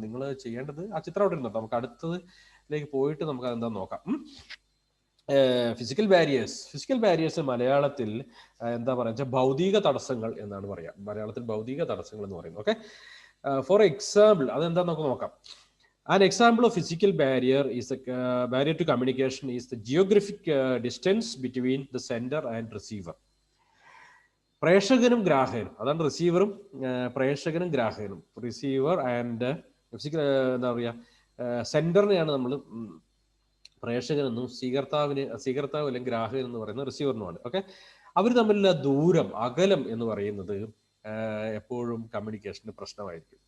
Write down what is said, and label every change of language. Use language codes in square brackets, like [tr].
[ml] നിങ്ങൾ ചെയ്യേണ്ടത് ആ ചിത്രം അവിടെ ഇരുന്നോ, നമുക്ക് അടുത്തതിലേക്ക് പോയിട്ട് നമുക്ക് അതെന്താ നോക്കാം. ഫിസിക്കൽ ബാരിയേഴ്സ് മലയാളത്തിൽ എന്താ പറയുക, ഭൗതിക തടസ്സങ്ങൾ എന്നാണ് പറയാ. മലയാളത്തിൽ ഭൗതിക തടസ്സങ്ങൾ എന്ന് പറയുന്നത്. ഓക്കെ, ഫോർ എക്സാമ്പിൾ അതെന്താ നമുക്ക് നോക്കാം. [en] An example of physical barrier is a barrier to communication is the geographic distance between the sender and receiver. [ml] പ്രേക്ഷകനും ഗ്രാഹകനും, അതാണ് റിസീവറും പ്രേക്ഷകനും ഗ്രാഹകനും. റിസീവർ ആൻഡ് എന്താ പറയുക, സെൻഡറിനെയാണ് നമ്മൾ പ്രേക്ഷകനെന്നും സ്വീകർത്താവ് അല്ലെങ്കിൽ ഗ്രാഹകൻ എന്ന് പറയുന്ന റിസീവറിനുമാണ്. ഓക്കെ, അവർ തമ്മിലുള്ള ദൂരം, അകലം എന്ന് പറയുന്നത് എപ്പോഴും കമ്മ്യൂണിക്കേഷന് പ്രശ്നമായിരിക്കും.